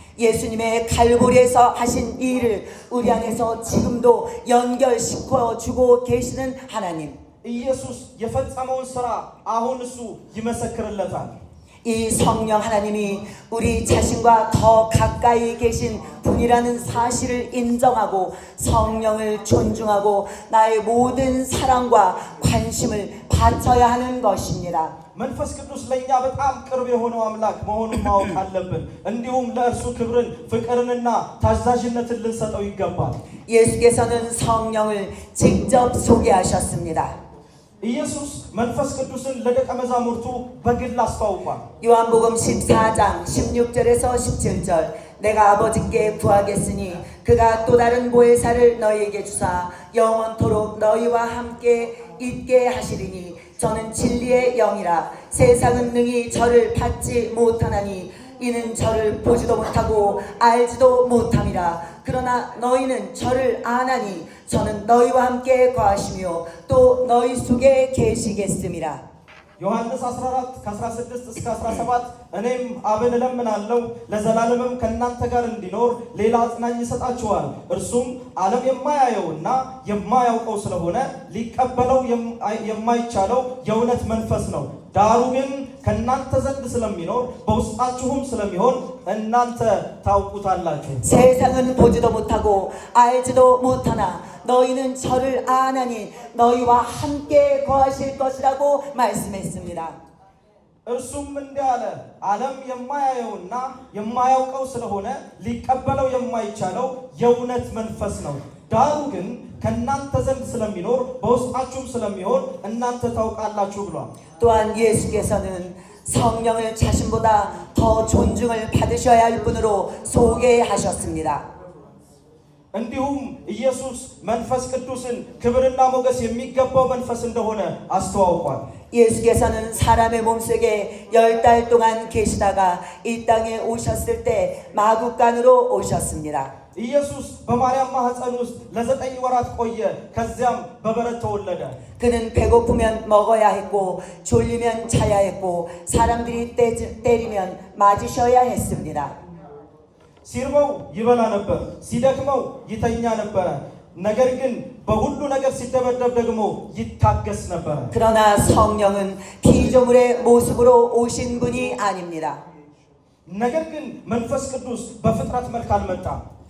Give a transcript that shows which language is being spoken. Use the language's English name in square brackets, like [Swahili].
[Korean] 예수님의 갈보리에서 하신 이 일을 우리 안에서 지금도 연결시켜 주고 계시는 하나님. [Amharic] ኢየሱስ የፈጸመውን ሥራ አሁን እሱ ይመሰክርለታል። [Korean] 이 성령 하나님이 우리 자신과 더 가까이 계신 분이라는 사실을 인정하고 성령을 존중하고 나의 모든 사랑과 관심을 바쳐야 하는 것입니다. [Amharic] መንፈስ ቅዱስ ለእኛ በጣም ቅርብ የሆነው አምላክ መሆኑን ማወቅ አለብን። እንዲሁም ለእርሱ ክብርን፣ ፍቅርንና ታዛዥነትን ልንሰጠው ይገባል። [Korean] 예수께서는 성령을 직접 소개하셨습니다. [Amharic] ኢየሱስ መንፈስ ቅዱስን ለደቀ መዛሙርቱ በግል አስተዋውቋል። [Korean] 요한복음 14장 16절에서 17절 내가 아버지께 구하겠으니 그가 또 다른 보혜사를 너희에게 주사 영원토록 너희와 함께 있게 하시리니 저는 진리의 영이라 세상은 능히 저를 받지 못하나니 이는 저를 보지도 못하고 알지도 못함이라. 그러나 너희는 저를 아나니 저는 너희와 함께 거하시며 또 너희 속에 계시겠음이라. [Amharic] ዮሐንስ 14 ከ16 እስከ 17 እኔም አብን እለምናለሁ ለዘላለምም ከእናንተ ጋር እንዲኖር ሌላ አጽናኝ ይሰጣችኋል እርሱም ዓለም የማያየውና የማያውቀው ስለሆነ ሊቀበለው የማይቻለው የእውነት መንፈስ ነው ዳሩ ግን ከእናንተ ዘንድ ስለሚኖር በውስጣችሁም ስለሚሆን እናንተ ታውቁታላችሁ [Korean] 세상은 보지도 못하고 알지도 못하나 너희는 저를 아나니 너희와 함께 거하실 것이라고 말씀했습니다. [Amharic] እርሱም እንዲህ አለ ዓለም የማያየውና የማያውቀው ስለሆነ ሊቀበለው የማይቻለው የእውነት መንፈስ ነው ዳሩ ግን ከእናንተ ዘንድ ስለሚኖር በውስጣችሁም ስለሚሆን እናንተ ታውቃላችሁ ብሏል [Korean] 또한 예수께서는 성령을 자신보다 더 존중을 받으셔야 할 분으로 소개하셨습니다. [Amharic] እንዲሁም ኢየሱስ መንፈስ ቅዱስን ክብርና ሞገስ የሚገባው መንፈስ እንደሆነ አስተዋውቋል [Korean] 예수께서는 사람의 몸속에 10달 동안 계시다가 이 땅에 오셨을 때 마구간으로 오셨습니다. [Amharic] ኢየሱስ በማርያም ማህፀን ውስጥ ለ9 ወራት ቆየ ከዚያም በበረት ተወለደ [Korean] 그는 배고프면 먹어야 했고 졸리면 자야 했고 사람들이 때리면 맞으셔야 했습니다. [Amharic] ሲርበው ይበላ ነበር ሲደክመው ይተኛ ነበር ነገር ግን በሁሉ ነገር ሲደበደብ ደግሞ ይታገስ ነበር [Korean] 그러나 성령은 피조물의 모습으로 오신 분이 아닙니다. [Amharic] ነገር ግን መንፈስ ቅዱስ በፍጥረት መልክ አልመጣም